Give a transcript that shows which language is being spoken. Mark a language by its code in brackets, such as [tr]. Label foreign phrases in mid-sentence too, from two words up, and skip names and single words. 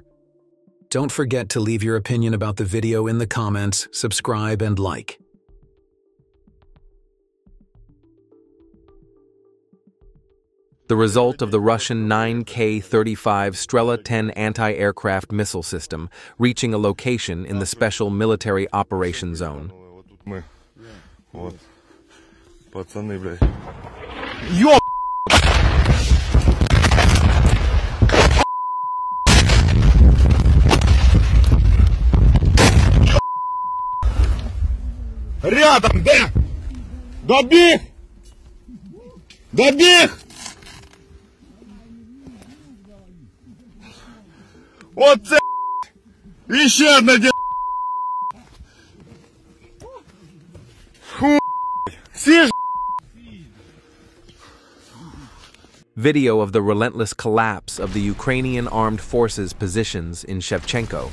[en] Don't forget to leave your opinion about the video in the comments, subscribe, and like. The result of the Russian 9K-35 Strela-10 anti-aircraft missile system reaching a location in the Special Military Operation Zone. [ru] Пацаны, блядь. Ёб! Рядом, да! Добег! Добег! Вот це! Еще одна де... Фу! [uk] Всі ж... [en] Video of the relentless collapse of the Ukrainian armed forces positions in Shevchenko.